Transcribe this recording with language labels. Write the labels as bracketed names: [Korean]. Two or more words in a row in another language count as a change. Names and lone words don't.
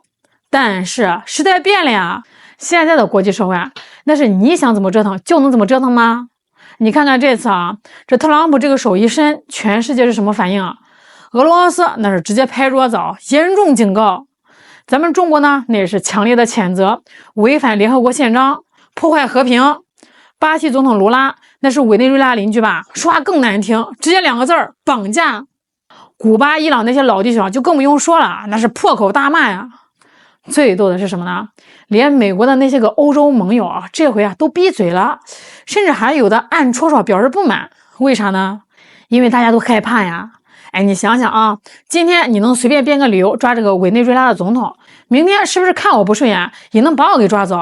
[Chinese] 但是時代變了呀，現在的國際社會那是你想怎麼折騰就能怎麼折騰嗎？你看看这次這特朗普這個手一伸，全世界是什麼反應啊？俄羅斯那是直接拍桌子嚴重警告。咱們中國呢，那也是強烈的譴責，違反聯合國憲章，破壞和平。巴西總統盧拉那是委內瑞拉鄰居吧，說話更難聽，直接2個字兒綁架。古巴、伊朗那些老弟兄就更不用說了，那是破口大罵呀。最逗的是什麼呢？連美國的那些個歐洲盟友這回都閉嘴了，甚至還有的暗戳戳表示不滿。為啥呢？因為大家都害怕呀。你想想今天你能隨便編個理由抓這個委內瑞拉的總統，明天是不是看我不順眼也能把我給抓走？